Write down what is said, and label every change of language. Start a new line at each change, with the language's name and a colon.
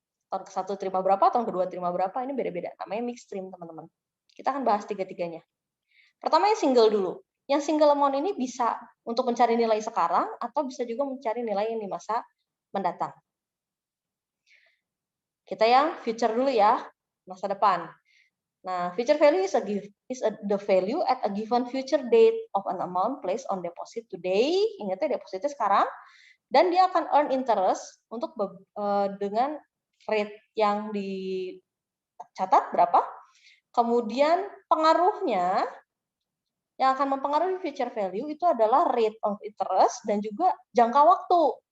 Indonesian: Tahun ke-1 terima berapa, tahun kedua terima berapa, ini beda-beda. Namanya mixed stream, teman-teman. Kita akan bahas tiga-tiganya. Pertama yang single dulu. Yang single amount ini bisa untuk mencari nilai sekarang, atau bisa juga mencari nilai yang di masa mendatang. Kita yang future dulu ya, masa depan.
English: Nah, future value is the value at a given future date of an amount placed on deposit today.
Indonesian: Ingat ya, depositnya sekarang. Dan dia akan
English: earn interest
Indonesian: untuk dengan rate yang dicatat berapa. Kemudian pengaruhnya yang akan mempengaruhi future value itu adalah rate of interest dan juga jangka waktu.